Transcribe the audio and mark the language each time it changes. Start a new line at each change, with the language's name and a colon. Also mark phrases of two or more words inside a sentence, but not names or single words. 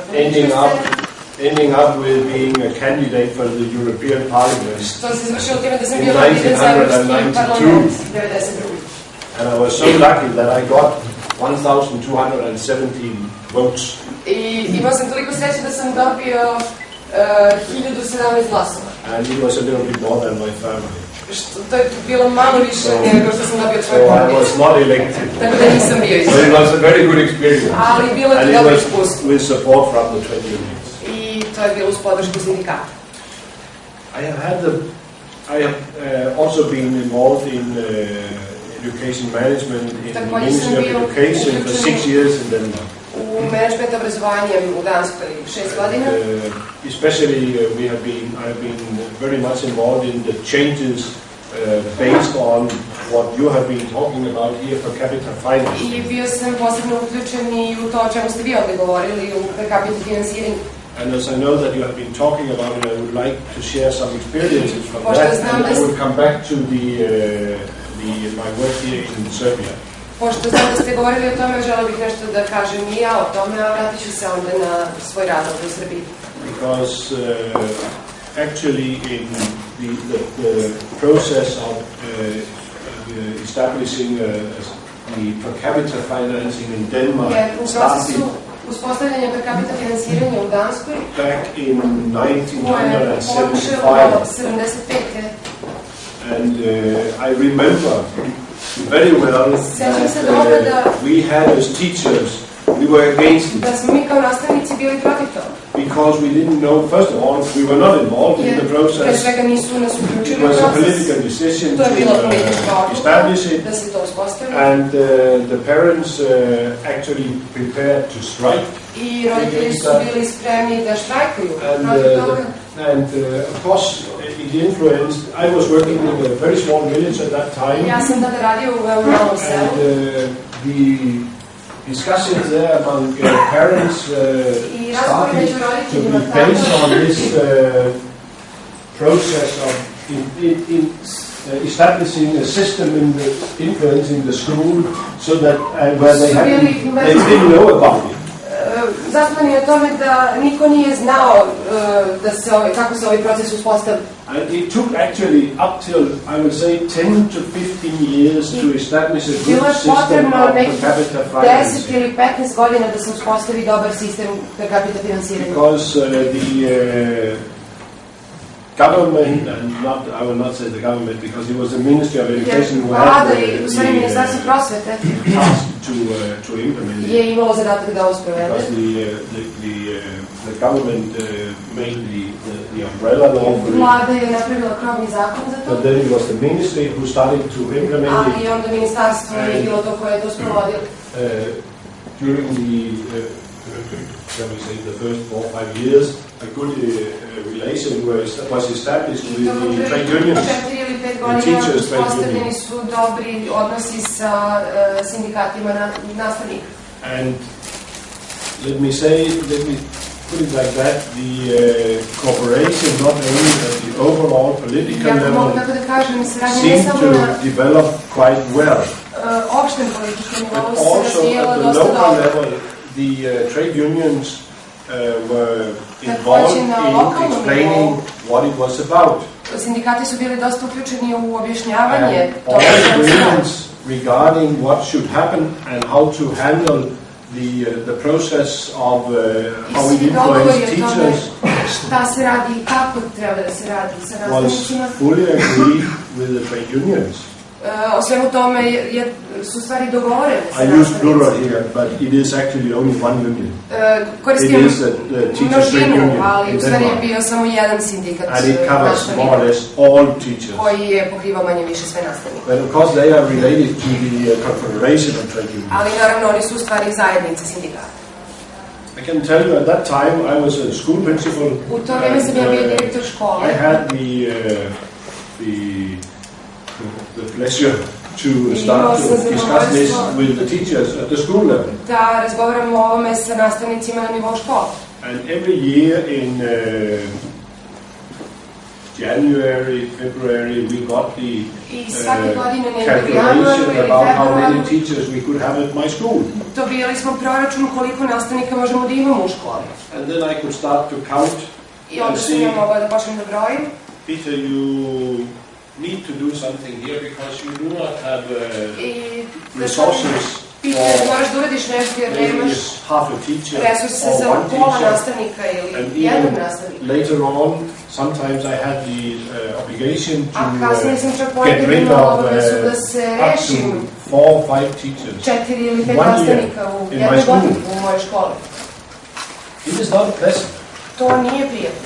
English: ending up with being a candidate for the European Parliament in 1992. And I was so lucky that I got 1,217 votes.
Serbian: Imao sam toliko sreće da sam dobio 1017 glasova.
English: And it was a little bit more than my family.
Serbian: To je bilo malo više nego što sam dobio svoje porodice.
English: So I was not elected.
Serbian: Tako da nisam bio izabran.
English: But it was a very good experience.
Serbian: Ali bilo je dobro iskustvo.
English: With support from the trade unions.
Serbian: I to je bilo uz podršku sindikata.
English: I have also been involved in education management in the Ministry of Education for 6 years in Denmark.
Serbian: U menadžment obrazovanjem u Danskoj 6 godina.
English: Especially I have been very much involved in the changes based on what you have been talking about here per capita finance.
Serbian: I bio sam posebno uključen i u to o čemu ste vi ovdje govorili, u
Latin: per capita
Serbian: finansiranju.
English: And as I know that you have been talking about it, I would like to share some experiences from that, and I will come back to my work here in Serbia.
Serbian: Pošto znam da ste govorili o tome, želeo bih nešto da kažem i ja o tome, a vratit ću se onda na svoj rad u Srbiji.
English: Because actually in the process of establishing the per capita financing in Denmark started
Serbian: uspostavljanje
Latin: per capita
Serbian: finansiranja u Danskoj
English: back in 1975. And I remember very well that we had as teachers, we were against it.
Serbian: Da smo mi kao nastavnici bili protiv toga.
English: Because we didn't know, first of all, we were not involved in the process.
Serbian: Pre svega nisu nas uključili u proces.
English: It was a
Serbian: proces.
English: political decision
Serbian: To je bila politička odluka
English: establish it.
Serbian: Da se to uspostavi.
English: And the parents actually prepared to strike.
Serbian: I roditelji su bili spremni da štrajkuju protiv toga.
English: And of course, it influenced. I was working in a very small village at that time.
Serbian: Ja sam tada radio u veoma malom selu.
English: And the discussions there among parents started to be based on this process of establishing a system influencing the school, so that where they didn't know about it.
Serbian: Zasnovani na tome da niko nije znao kako se ovaj proces uspostavlja.
English: And it took actually up till, I would say, 10 to 15 years to establish a good system of per capita financing.
Serbian: 10 ili 15 godina da se uspostavi dobar sistem
Latin: per capita
Serbian: finansiranja.
English: Because the government, and I will not say the government, because it was the Ministry of Education who had to implement it.
Serbian: Je imalo zadatak da ovo sprovede.
English: Because the government made the umbrella law for it.
Serbian: Vlada je napravila krovni zakon za to.
English: But then it was the ministry who started to implement it.
Serbian: Ali onda ministarstvo je bilo to koje je to sprovodilo.
English: During the first 4 or 5 years, a good relation was established with the trade unions, the teachers' trade unions.
Serbian: Su dobri odnosi sa sindikatima nastavnika.
English: And let me put it like that, the cooperation not only at the overall political level seemed to develop quite well. But also at the local level, the trade unions were involved in explaining what it was about.
Serbian: Sindikati su bili dosta uključeni u objašnjavanje toga.
English: All agreements regarding what should happen and how to handle the process of how it influences teachers
Serbian: šta se radi i kako treba da se radi sa nastavnicima.
English: Was fully agreed with the trade unions.
Serbian: O svemu tome su stvari dogovorene sa nastavnicima.
English: I use plural here, but it is actually only one union.
Serbian: Koristim množinu, ali u stvari je bio samo jedan sindikat koji je pokrivao manje više sve nastavnike.
English: But of course they are related to the Confederation of Trade Unions.
Serbian: Ali naravno oni su u stvari zajednice sindikata.
English: I can tell you at that time I was a school principal.
Serbian: U to vreme sam bio direktor škole.
English: I had the pleasure to start to discuss this with the teachers at the school level.
Serbian: Da razgovaramo o ovome sa nastavnicima na nivou škole.
English: And every year in January, February, we got the calculation about how many teachers we could have at my school.
Serbian: Dobijali smo proračun koliko nastavnika možemo da imamo u školi.
English: And then I could start to count
Serbian: I onda sam ja mogla da počnem da brojim.
English: Peter, you need to do something here because you do not have resources.
Serbian: Peter, moraš da uradiš nešto jer nemaš resurse za pola nastavnika ili jednog nastavnika.
English: Later on, sometimes I had the obligation to get rid of up to 4 or 5 teachers
Serbian: 4 ili 5 nastavnika u jednoj godini u mojoj školi.
English: It is not pleasant.
Serbian: To nije prijetno.